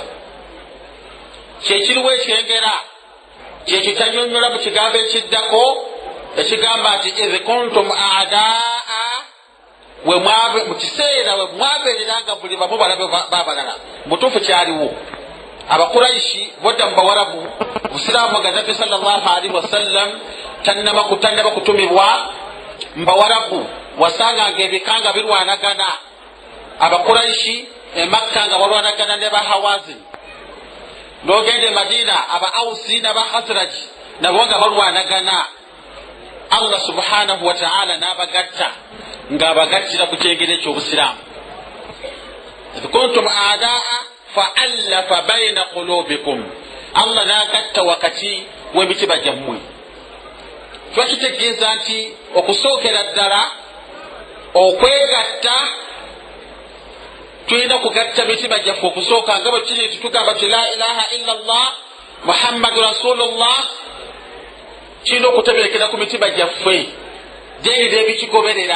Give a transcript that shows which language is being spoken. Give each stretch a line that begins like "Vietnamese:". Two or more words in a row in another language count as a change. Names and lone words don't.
Ganda: Kyekiriwo ekyengera kyekyo kyanyonnyola mu kigambo ekiddako ekigamba nti
Arabic: إذ كنتم أعداء,
Ganda: mu kiseera we mwabeereranga buli bamu balabe babalala. Mutuufu kyaliwo Abakuraishi bodda mu Bawarabu, Busiraamu nga Nabbi
Arabic: صلى الله عليه وسلم
Ganda: tannaba kutumibwa mu Bawarabu, wasanganga ebikanga birwanagana. Abakuraishi e Makka nga balwanagana ne ba Hawazin, n'ogenda e Madina aba Ausi n'aba Khazraj nabo nga balwanagana. Allah
Arabic: سبحانه وتعالى
Ganda: n'abagatta ng'abagattira ku kyengera eky'Obusiraamu.
Arabic: إذ كنتم أعداء فألف بين قلوبكم,
Ganda: Allah n'agatta wakati w'emitima gyammwe. Kiba kitegeeza nti okusookera ddala okwegatta, tulina kugatta mitima gyaffe okusooka nga bwe kiri titugamba ti
Arabic: لا إله إلا الله محمد رسول الله,
Ganda: kirina okuteberekera ku mitima gyaffe gyeyina ebikigoberera.